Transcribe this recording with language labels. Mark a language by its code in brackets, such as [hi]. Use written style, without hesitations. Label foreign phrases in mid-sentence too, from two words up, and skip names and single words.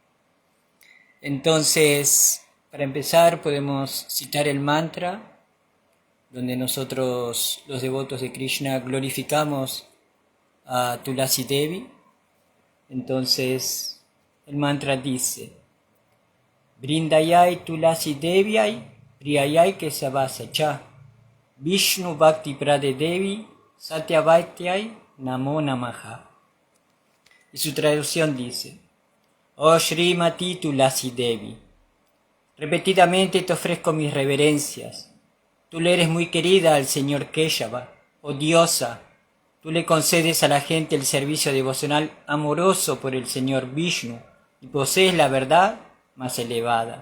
[es] Entonces, para empezar, podemos citar el mantra donde nosotros, los devotos de Krishna, glorificamos a Tulasi Devi. Entonces, el mantra dice: [sa] वृन्दायै तुलसीदेव्यै प्रियायै केशवस्य च विष्णुभक्तिप्रदे देवि सत्यवत्यै नमो नमः. [es] Y su traducción dice: Oh Srimati Tulasi Devi, repetidamente te ofrezco mis reverencias. Tú le eres muy querida al señor Keshava, oh diosa. Tú le concedes a la gente el servicio devocional amoroso por el señor Vishnu y posees la verdad más elevada.